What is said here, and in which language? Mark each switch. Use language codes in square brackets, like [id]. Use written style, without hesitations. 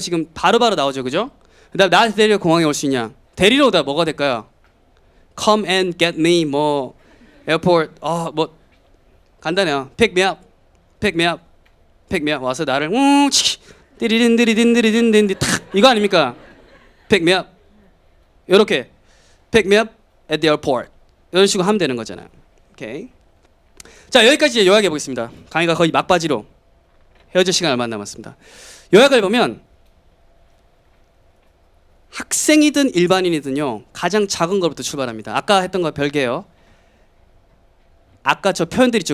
[ko] 지금 바로바로 나오죠, 그죠? 그다음 나한테 데리러 공항에 올 수 있냐? 데리러 오다 뭐가 될까요? [en] Come and get me [ko] 뭐 에어포트 뭐 간단해요. [en] pick me up [ko] 와서 나를 띠리딘 탁 이거 아닙니까? [en] pick me up [ko] 이렇게 [en] pick me up at the airport [ko] 이런 식으로 하면 되는 거잖아요. 오케이. 자 여기까지 요약해 보겠습니다. 강의가 거의 막바지로 헤어질 시간 얼마 안 남았습니다. 요약을 보면 학생이든 일반인이든요 가장 작은 것부터 출발합니다. 아까 했던 거 별개예요. 아까 저 표현들 있죠.